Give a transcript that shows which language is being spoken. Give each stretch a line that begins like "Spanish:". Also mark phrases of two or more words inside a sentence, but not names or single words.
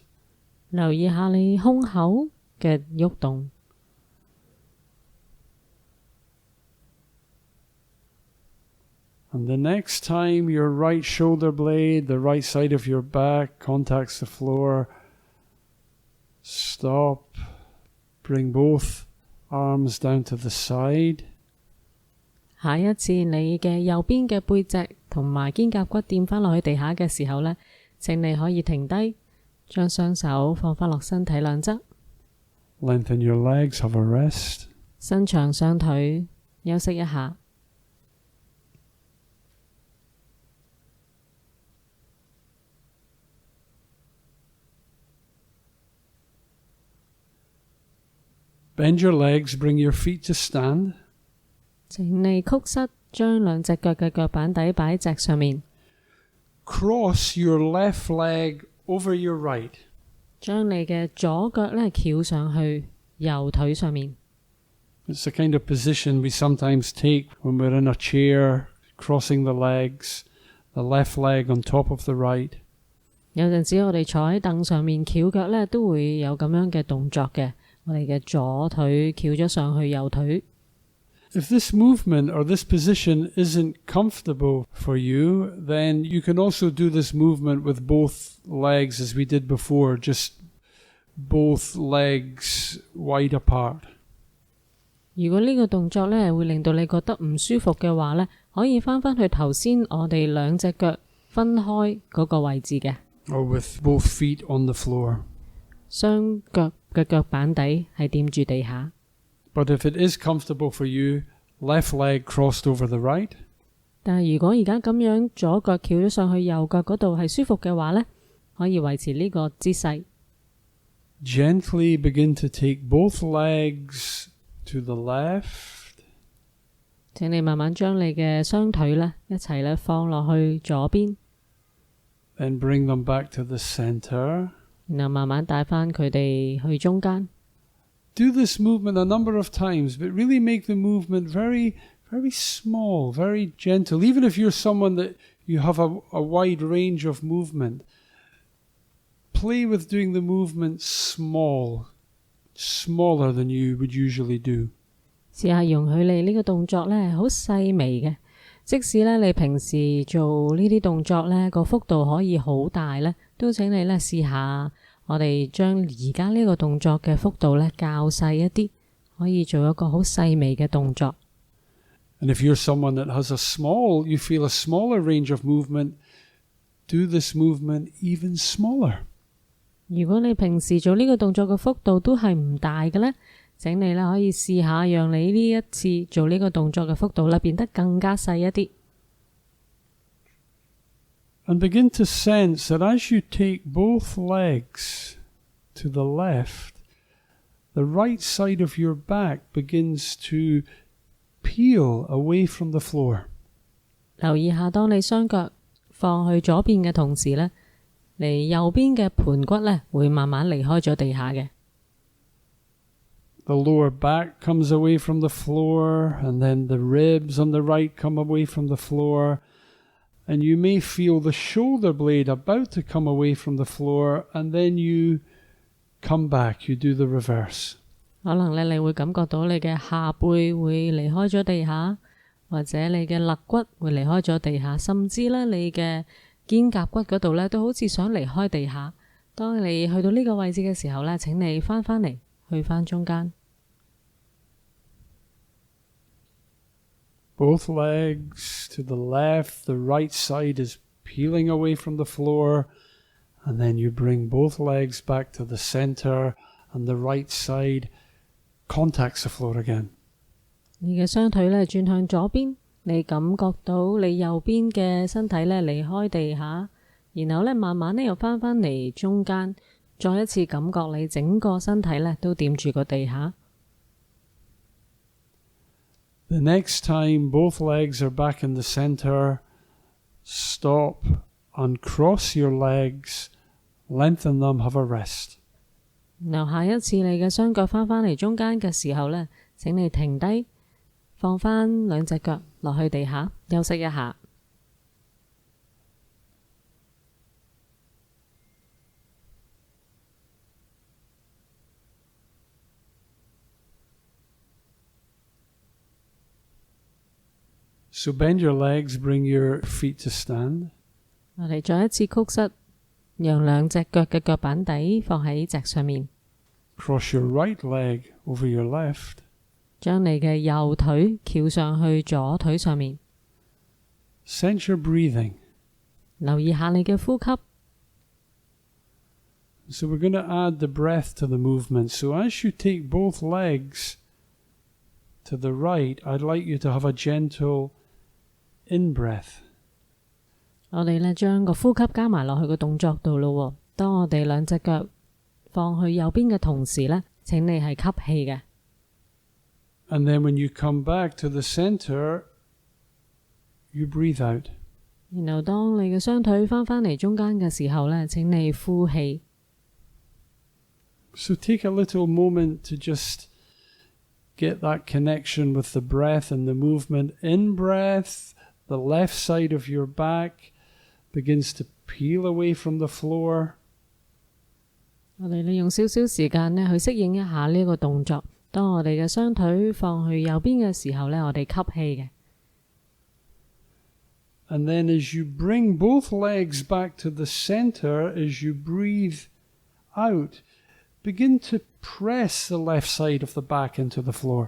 Cantonese: 留意下你胸口嘅喐動。
English: And the next time your right shoulder blade, the right side of your back contacts the floor, stop, bring both arms down to the side.
Cantonese: 下一次你嘅右邊嘅背脊同埋肩胛骨掂返落去地下嘅時候呢，請你可以停低，將雙手放返落身體兩側，
English: Lengthen your legs, have a rest.
Cantonese: 伸長雙腿，休息一下。
English: Bend your legs, bring your feet to stand.
Cantonese: 請你曲膝，將兩隻腳嘅腳板底擺喺脊上面，
English: Cross your left leg over your right.
Cantonese: 將你嘅左腳呢翹上去右腿上面。
English: It's the kind of position we sometimes take when we're in a chair, crossing the legs, the left leg on top of the right.
Cantonese: 有陣時我哋坐喺凳上面翹腳呢，都會有咁樣嘅動作嘅。我哋嘅左腿翹咗上去右腿。
English: If this movement or this position isn't comfortable for you, then you can also do this movement with both legs as we did before, just both legs wide apart.
Cantonese: 如果呢個動作呢會令到你覺得唔舒服嘅話呢，可以返去頭先我哋兩隻腳分開嗰個位置嘅。
English: Or with both feet on the floor.
Cantonese: 雙腳嘅腳板底係掂住地下。
English: But if it is comfortable for you, left leg crossed over the right.
Cantonese: 但係如果而家咁樣左腳翹咗上去右腳嗰度係舒服嘅話呢，可以維持呢個姿勢。
English: Gently begin to take both legs to the left.
Cantonese: 請你慢慢將你嘅雙腿呢一齊呢放落去左邊，
English: Then bring them back to the center.
Cantonese: 然後慢慢帶返佢哋去中間。
English: Do this movement a number of times, but really make the movement very, very small, very gentle. Even if you're someone that you have a wide range of movement, play with doing the movement small, smaller than you would usually do.
Cantonese: 試下容許你呢個動作呢好細微嘅，即使呢你平時做呢啲動作呢個幅度可以好大呢，都請你呢試下，我哋將而家呢個動作嘅幅度呢較細一啲，可以做一個好細微嘅動作。
English: And if you're someone that has you feel a smaller range of movement, do this movement even smaller.
Cantonese: 如果你平時做呢個動作嘅幅度都係唔大嘅呢，請你呢可以試下讓你呢一次做呢個動作嘅幅度呢變得更加細一啲。
English: And begin to sense that as you take both legs to the left, the right side of your back begins to peel away from the floor.
Cantonese: 留意下，當你雙腳放去左邊嘅同時呢，你右邊嘅盤骨呢會慢慢離開咗地下嘅。
English: The lower back comes away from the floor, and then the ribs on the right come away from the floor. And you may feel the shoulder blade about to come away from the floor, and then you come back, you do the reverse.
Cantonese: 可能呢你會感覺到你嘅下背會離開咗地下，或者你嘅肋骨會離開咗地下，甚至呢你嘅肩胛骨嗰度呢都好似想離開地下。當你去到呢個位置嘅時候呢，請你返嚟，去返中間。
English: Both legs to the left, the right side is peeling away from the floor, and then you bring both legs back to the center, and the right side contacts the floor again.
Cantonese: 你嘅雙腿呢轉向左邊，你感覺到你右邊嘅身體呢離開地下，然後呢慢慢呢又返嚟中間，再一次感覺你整個身體呢都掂住個地下。
English: The next time both legs are back in the center, stop, uncross your legs, lengthen them, have a rest.
Cantonese: 然後下一次你嘅雙腳返嚟中間嘅時候呢，請你停低，放返兩隻腳落去地下，休息一下。
English: So bend your legs, bring your feet to stand.
Cantonese: 我哋再一次曲膝，讓兩隻腳嘅腳板底放喺席上面。
English: Cross your right leg over your left.
Cantonese: 將你嘅右腿翹上去左腿上面。
English: Sense your breathing.
Cantonese: 留意下你嘅呼吸。
English: So we're going to add the breath to the movement. So as you take both legs to the right, I'd like you to have a gentle in-breath.
Cantonese: 我哋呢將個呼吸加埋落去個動作度咯。當我哋兩隻腳放去右邊嘅同時呢，請你係吸氣嘅。
English: And then when you come back to the center, you breathe out.
Cantonese: 然後當你嘅雙腿返嚟中間嘅時候呢，請你呼氣。
English: So take a little moment to just get that connection with the breath and the movement. In breath, the left side of your back begins to peel away from the floor.
Cantonese: 我哋用少少時間呢去適應一下呢個動作。當我哋嘅雙腿放去右邊嘅時候呢，我哋吸氣嘅。
English: And then as you bring both legs back to the center, as you breathe out, begin to press the left side of the back into the floor.